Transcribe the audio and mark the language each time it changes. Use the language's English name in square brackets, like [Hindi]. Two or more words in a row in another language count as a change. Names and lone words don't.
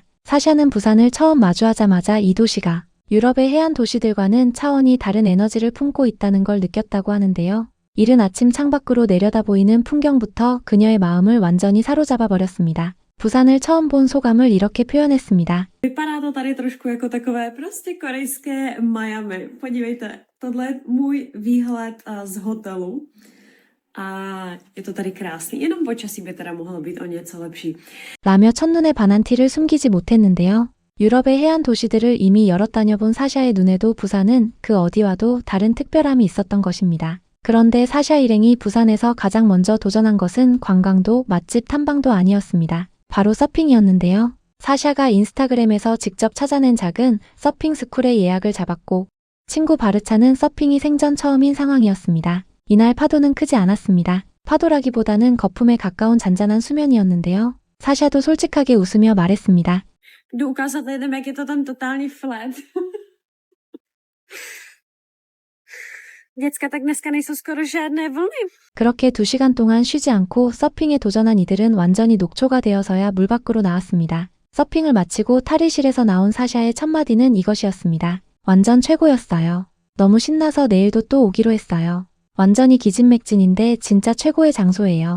[Korean] 사샤는 부산을 처음 마주하자마자 이 도시가 유럽의 해안 도시들과는 차원이 다른 에너지를 품고 있다는 걸 느꼈다고 하는데요. 이른 아침 창밖으로 내려다 보이는 풍경부터 그녀의 마음을 완전히 사로잡아 버렸습니다. 부산을 처음 본 소감을 이렇게 표현했습니다. [Czech] Vypadá to tady trošku jako takové prostě korejské Miami. Podívejte, tohle je můj výhled z hotelu. A je to tady krásný. Jenom počasí by teda mohlo být o něco lepší. [Korean] 라며 첫눈에 반한 티를 숨기지 못했는데요. 유럽의 해안 도시들을 이미 여러 다녀본 사샤의 눈에도 부산은 그 어디와도 다른 특별함이 있었던 것입니다. 그런데 사샤 일행이 부산에서 가장 먼저 도전한 것은 관광도 맛집 탐방도 아니었습니다. 바로 서핑이었는데요. 사샤가 인스타그램에서 직접 찾아낸 작은 서핑 스쿨의 예약을 잡았고 친구 바르차는 서핑이 생전 처음인 상황이었습니다. 이날 파도는 크지 않았습니다. 파도라기보다는 거품에 가까운 잔잔한 수면이었는데요. 사샤도 솔직하게 웃으며 말했습니다. [Czech] Jdu ukázat lidem, jak je to tam totálně flat. Děcka, tak dneska nejsou skoro žádné vlny. [Korean] 그렇게 2시간 동안 쉬지 않고 서핑에 도전한 이들은 완전히 녹초가 되어서야 물 밖으로 나왔습니다. 서핑을 마치고 탈의실에서 나온 사샤의 첫마디는 이것이었습니다. 완전 최고였어요. 너무 신나서 내일도 또 오기로 했어요. 완전히 기진맥진인데 진짜 최고의 장소예요.